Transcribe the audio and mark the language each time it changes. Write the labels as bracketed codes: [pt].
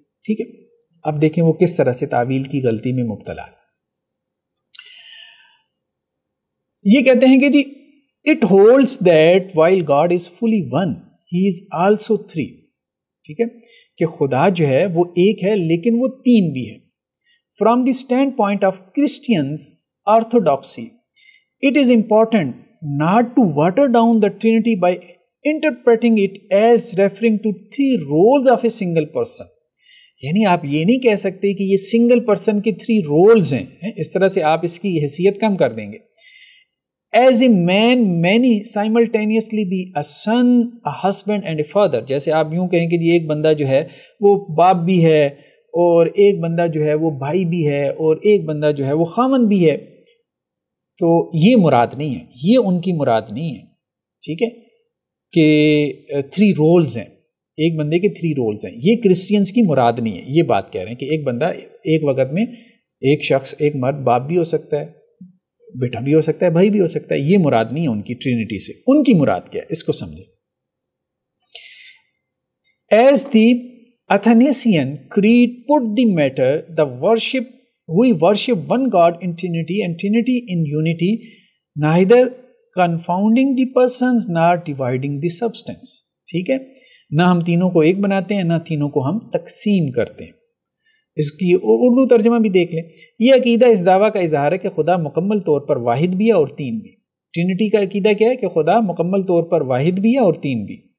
[ur] ٹھیک ہے، اب دیکھیں وہ کس طرح سے تعویل کی غلطی میں مبتلا ہے. یہ کہتے ہیں کہ جی [en] It holds that while God is fully one he is also three. [ur] ٹھیک ہے، کہ خدا جو ہے وہ ایک ہے لیکن وہ تین بھی ہے. [en] From the standpoint of Christians orthodoxy, it is important not to water down the Trinity by interpreting it as referring to three roles of a single person. [ur] یعنی آپ یہ نہیں کہہ سکتے کہ یہ سنگل پرسن کے 3 رولز ہیں، اس طرح سے آپ اس کی حیثیت کم کر دیں گے. [en] As a man many simultaneously be a son, a husband and a father. [ur] جیسے آپ یوں کہیں کہ یہ ایک بندہ جو ہے وہ باپ بھی ہے اور ایک بندہ جو ہے وہ بھائی بھی ہے اور ایک بندہ جو ہے وہ خاوند بھی ہے، تو یہ مراد نہیں ہے، یہ ان کی مراد نہیں ہے. ٹھیک ہے، کہ 3 رولز ہیں، ایک بندے کے 3 رولز ہیں، یہ کرسچینس کی مراد نہیں ہے. یہ بات کہہ رہے ہیں کہ ایک بندہ ایک وقت میں ایک شخص، ایک مرد باپ بھی ہو سکتا ہے، بیٹا بھی ہو سکتا ہے، بھائی بھی ہو سکتا ہے. یہ مراد نہیں ہے ان کی ٹرینٹی سے. ان کی مراد کیا ہے اس کو سمجھیں. [en] As the Athanasian creed put the matter, we worship one God in Trinity and Trinity in unity, neither confounding the persons nor dividing the substance. [ur] ٹھیک ہے، نہ ہم تینوں کو ایک بناتے ہیں نہ تینوں کو ہم تقسیم کرتے ہیں. اس کی اردو ترجمہ بھی دیکھ لیں. یہ عقیدہ اس دعویٰ کا اظہار ہے کہ خدا مکمل طور پر واحد بھی ہے اور تین بھی. ٹرینٹی کا عقیدہ کیا ہے کہ خدا مکمل طور پر واحد بھی ہے اور تین بھی.